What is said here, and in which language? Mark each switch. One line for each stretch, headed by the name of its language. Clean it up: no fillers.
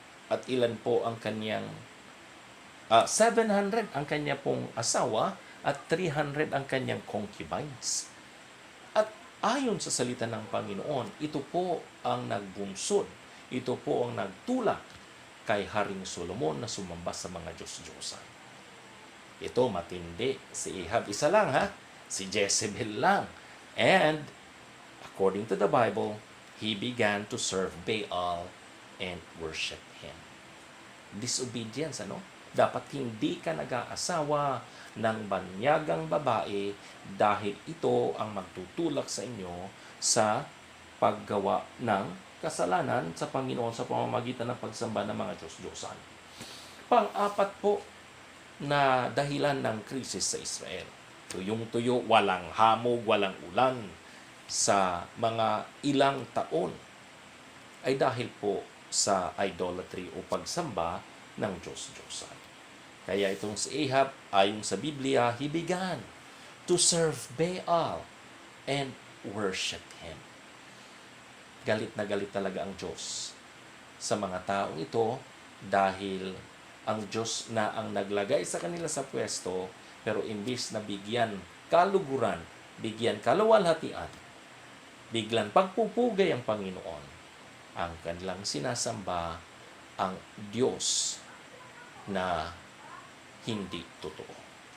Filipino: At ilan po ang kanyang 700 ang kanya pong asawa at 300 ang kanyang concubines. At ayon sa salita ng Panginoon, ito po ang nagbunsod, ito po ang nagtulak kay Haring Solomon na sumamba sa mga Diyos-Diyosan. Ito matindi. Si Ahab isa lang si Jezebel lang.
English: And according to the Bible, he began to serve Baal and worship him.
Filipino: Disobedience, Dapat hindi ka nag-aasawa ng banyagang babae dahil ito ang magtutulak sa inyo sa paggawa ng kasalanan sa Panginoon sa pamamagitan ng pagsamba ng mga Diyos-Diyosan. Pang-apat po na dahilan ng krisis sa Israel. Tuyong-tuyo, walang hamog, walang ulan sa mga ilang taon ay dahil po sa idolatry o pagsamba ng Diyos-Diyosan. Kaya itong si Ahab, ayon sa Biblia,
English: he began to serve Baal and worship him.
Filipino: Galit na galit talaga ang Diyos sa mga taong ito dahil ang Diyos na ang naglagay sa kanila sa pwesto, pero imbis na bigyan kaluguran, bigyan kaluwalhatian, biglang pagpupugay ang Panginoon, ang kanilang sinasamba ang Diyos na hindi totoo.